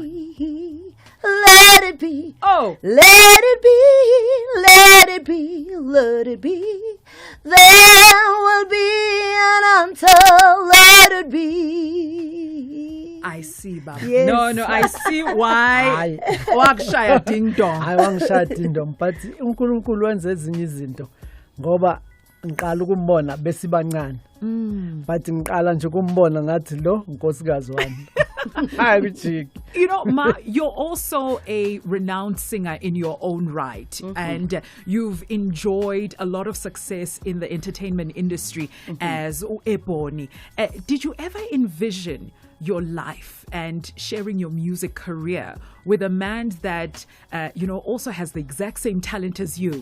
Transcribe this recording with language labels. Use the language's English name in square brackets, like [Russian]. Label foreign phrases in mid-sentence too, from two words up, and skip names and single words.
[English] Let it be. Oh. Let it be. Let it be. Let it be. There will be an answer. Let it be. I see, Baba. Yes. No, I see why. [Zulu] Wakshaya ding dong. I wangishaya ding dong, but uNkulunkulu wenza ezinye izinto ngoba ngiqala ukumbona besibancane. But ngiqala nje ukumbona ngathi lo unkosikazi wami. [English] You know, Ma, you're also a renowned singer in your own right, and you've enjoyed a lot of success in the entertainment industry as Ebony. Did you ever envision your life and sharing your music career with a man that, also has the exact same talent as you?